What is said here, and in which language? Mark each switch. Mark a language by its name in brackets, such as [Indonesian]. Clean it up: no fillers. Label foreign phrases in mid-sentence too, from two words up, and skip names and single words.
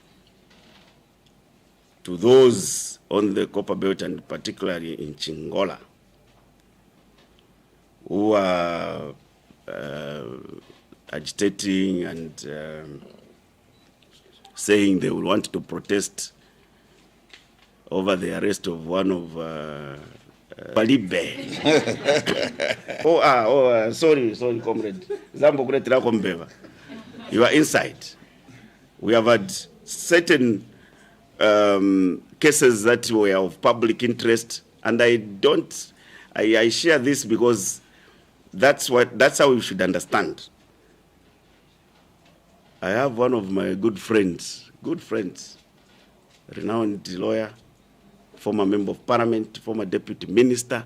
[English] to those on the Copper Belt and particularly in Chingola who are agitating and saying they will want to protest over the arrest of one of Balibe. Sorry, comrade. [Bemba] Zambo kuletera kombeva. [English] You are inside. We have had certain cases that were of public interest, and I share this because that's how we should understand. I have one of my good friends, renowned lawyer, former member of parliament, former deputy minister.